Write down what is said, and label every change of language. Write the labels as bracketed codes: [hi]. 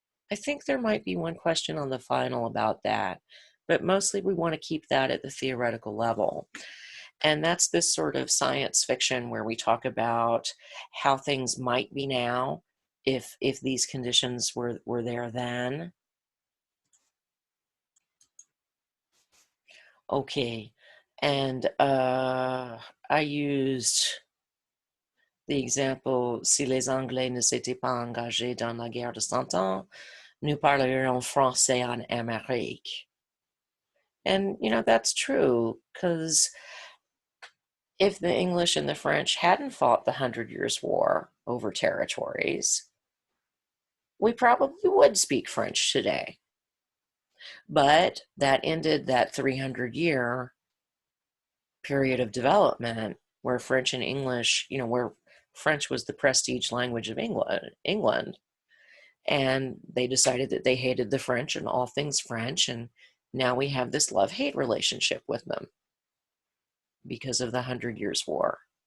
[en] I think there might be one question on the final about that, but mostly we want to keep that at the theoretical level. And that's this sort of science fiction where we talk about how things might be now if these conditions were there then. Okay, and I used the example, [fr] si les Anglais ne s'étaient pas engagés dans la guerre de Cent Ans, nous parlerions français en Amérique. [en] And, you know, that's true, because if the English and the French hadn't fought the 100 Years' War over territories, we probably would speak French today. But that ended that 300-year period of development where French and English, you know, where French was the prestige language of England, and they decided that they hated the French and all things French, and now we have this love-hate relationship with them because of the 100 Years' War.